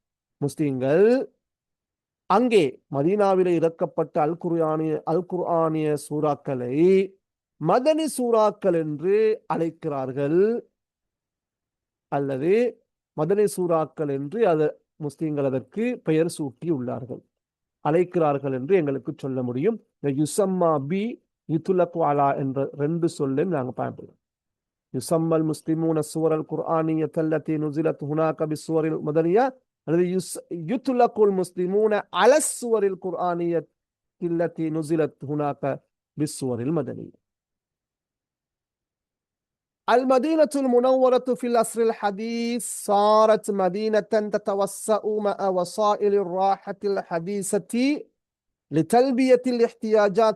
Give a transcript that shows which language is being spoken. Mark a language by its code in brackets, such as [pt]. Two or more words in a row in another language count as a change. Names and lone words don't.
[ta] அப்ப முஸ்லிம்கள் அங்கே மதீனாவிலே இறக்கப்பட்ட அல் குர்ஆனிய சூறாக்களை மதனி சூறாக்கள் என்று அழைக்கிறார்கள், அல்லது மதனி சூறாக்கள் என்று முஸ்லிம்கள் அதற்கு பெயர் சூட்டி உள்ளார்கள், அழைக்கிறார்கள் என்று எங்களுக்கு சொல்ல முடியும். இந்த [ar] يسمى ب يطلق على [ta] என்ற ரெண்டு சொல்லையும் நாங்கள் பயன்படுத்தோம். [ar] يسمي المسلمون السور القرآنية التي نزلت هناك بالسور المدنية, அல்லது يطلق المسلمون على السور القرآنية التي نزلت هناك بالسور المدنية. المدينة المنورة في العصر الحديث صارت مدينة تتوسع مع وسائل الراحة الحديثة لتلبية الاحتياجات